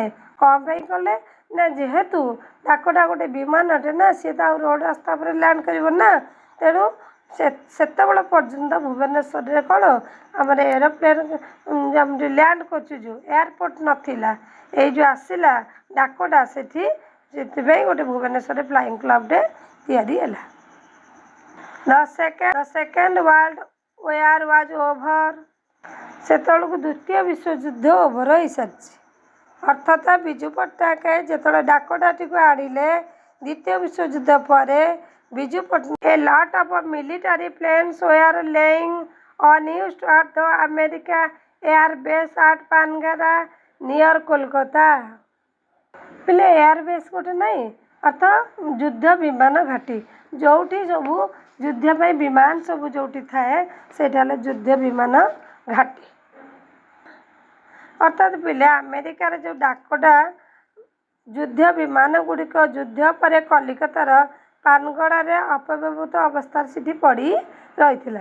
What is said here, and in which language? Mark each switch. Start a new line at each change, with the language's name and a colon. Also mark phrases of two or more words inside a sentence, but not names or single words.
Odia: କ'ଣ ପାଇଁ କଲେ ନା ଯେହେତୁ ଡାକଟା ଗୋଟେ ବିମାନଟେ ନା ସିଏ ତ ଆଉ ରୋଡ଼ ରାସ୍ତା ଉପରେ ଲ୍ୟାଣ୍ଡ କରିବ ନା, ତେଣୁ ସେତେବେଳେ ପର୍ଯ୍ୟନ୍ତ ଭୁବନେଶ୍ୱରରେ କ'ଣ ଆମର ଏରୋପ୍ଲେନ୍ ଯେମିତି ଲ୍ୟାଣ୍ଡ କରୁଛୁ ଯେଉଁ ଏୟାରପୋର୍ଟ ନଥିଲା, ଏଇ ଯେଉଁ ଆସିଲା ଡାକଟା ସେଥିପାଇଁ ଗୋଟେ ଭୁବନେଶ୍ୱରରେ
English: flying club
Odia: ତିଆରି ହେଲା।
English: The second world war was over।
Odia: ସେତେବେଳକୁ ଦ୍ୱିତୀୟ ବିଶ୍ୱଯୁଦ୍ଧ ଓଭର ହୋଇସାରିଛି। ଅର୍ଥାତ୍ ବିଜୁ ପଟ୍ଟନାୟକ ଯେତେବେଳେ ଡାକଟାଟିକୁ ଆଣିଲେ ଦ୍ୱିତୀୟ ବିଶ୍ୱଯୁଦ୍ଧ ପରେ ବିଜୁ ପଟ୍ଟନାୟକ
English: a lot of military planes were lying unused at the America Air Base at Panagarh near Kolkata.
Odia: ପିଲେ
English: air base
Odia: ଗୋଟେ ନାହିଁ, ଅର୍ଥାତ୍ ଯୁଦ୍ଧ ବିମାନ ଘାଟି ଯେଉଁଠି ସବୁ ଯୁଦ୍ଧ ପାଇଁ ବିମାନ ସବୁ ଯେଉଁଠି ଥାଏ ସେଇଟା ହେଲା ଯୁଦ୍ଧ ବିମାନ ଘାଟି। ଅର୍ଥାତ୍ ପିଲେ ଆମେରିକାର ଯେଉଁ ଡାକଟା ଯୁଦ୍ଧ ବିମାନ ଗୁଡ଼ିକ ଯୁଦ୍ଧ ପରେ କଲିକତାର ପାନଗଡ଼ାରେ ଅପବ୍ୟବହୃତ ଅବସ୍ଥାରେ ସେଠି ପଡ଼ି ରହିଥିଲା।